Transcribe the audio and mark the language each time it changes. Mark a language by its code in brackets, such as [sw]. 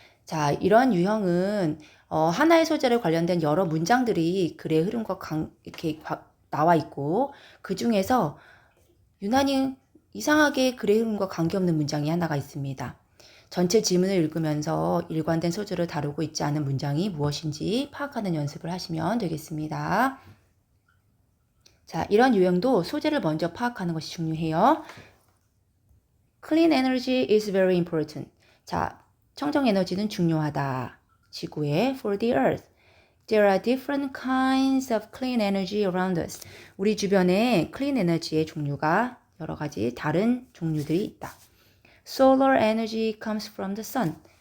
[ko] 자, 이런 유형은 하나의 소재를 관련된 여러 문장들이 글의 흐름과 이렇게 나와 있고 그 중에서 유난히 이상하게 글의 흐름과 관계없는 문장이 하나가 있습니다. 전체 지문을 읽으면서 일관된 소재를 다루고 있지 않은 문장이 무엇인지 파악하는 연습을 하시면 되겠습니다. 자, 이런 유형도 소재를 먼저 파악하는 것이 중요해요. [en] Clean energy is very important. [ko] 자, 청정 에너지는 중요하다. 지구에 [en] for the earth. There are different kinds of clean energy around us. [ko] 우리 주변에 clean 에너지의 종류가 여러 가지 다른 종류들이 있다. [en] Solar energy comes from the sun.